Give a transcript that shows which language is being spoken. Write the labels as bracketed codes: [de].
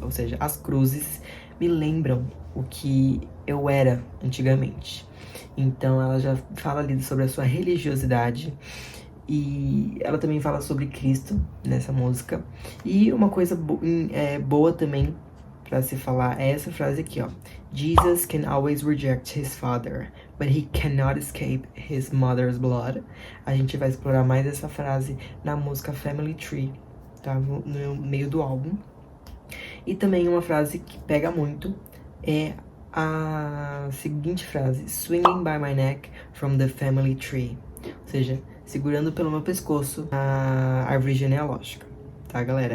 [pt] Ou seja, as cruzes me lembram o que eu era antigamente. Então ela já fala ali sobre a sua religiosidade. E ela também fala sobre Cristo nessa música. E uma coisa boa também pra se falar é essa frase aqui, ó. [en] Jesus can always reject his father, but he cannot escape his mother's blood. [pt] A gente vai explorar mais essa frase na música Family Tree, tá? No meio do álbum. E também uma frase que pega muito é a seguinte frase: [en] Swinging by my neck from the family tree. [pt] Ou seja, segurando pelo meu pescoço a árvore genealógica, tá, galera?